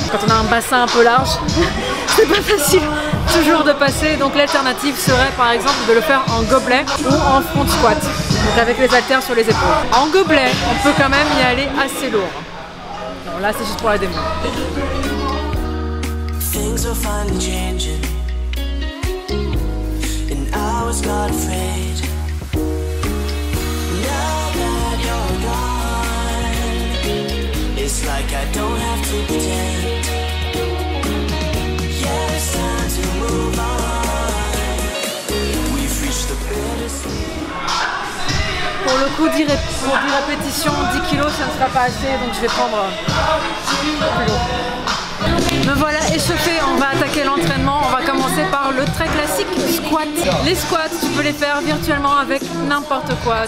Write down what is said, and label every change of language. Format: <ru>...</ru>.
<fr>Quand on a un bassin un peu large, c'est pas facile toujours de passer. Donc l'alternative serait par exemple de le faire en gobelet ou en front squat, donc avec les haltères sur les épaules. En gobelet, on peut quand même y aller assez lourd. Non, là c'est juste pour la démo.</fr> <en>Things are finally changing. I was not afraid. Now that you're gone, it's like I don't have to pretend. Yeah, it's time to move on. We've reached the bittersweet.</en> <fr>Pour le coup, pour 10 répétitions, 10 kilos, ça ne sera pas assez, donc je vais prendre plus lourd. Me voilà échauffé, on va attaquer l'entraînement. On va commencer par le très classique squat. Les squats, tu peux les faire virtuellement avec n'importe quoi.</fr>